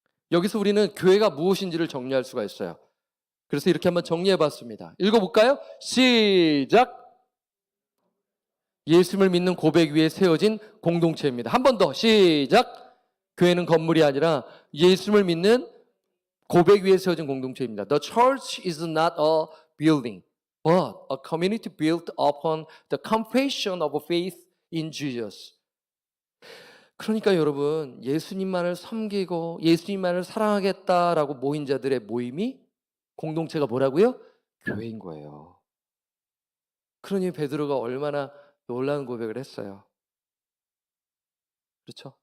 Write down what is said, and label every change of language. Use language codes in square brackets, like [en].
[ko] 여기서 우리는 교회가 무엇인지를 정리할 수가 있어요. 그래서 이렇게 한번 정리해봤습니다. 읽어볼까요? 시작! 예수님을 믿는 고백 위에 세워진 공동체입니다. 한 번 더 시작! 교회는 건물이 아니라 예수님을 믿는 고백 위에 세워진 공동체입니다. [en] The church is not a building, but a community built upon the confession of faith in Jesus. [ko] 그러니까 여러분, 예수님만을 섬기고 예수님만을 사랑하겠다라고 모인 자들의 모임이 공동체가 뭐라고요? 교회인 거예요. 그러니 베드로가 얼마나 놀라운 고백을 했어요. 그렇죠?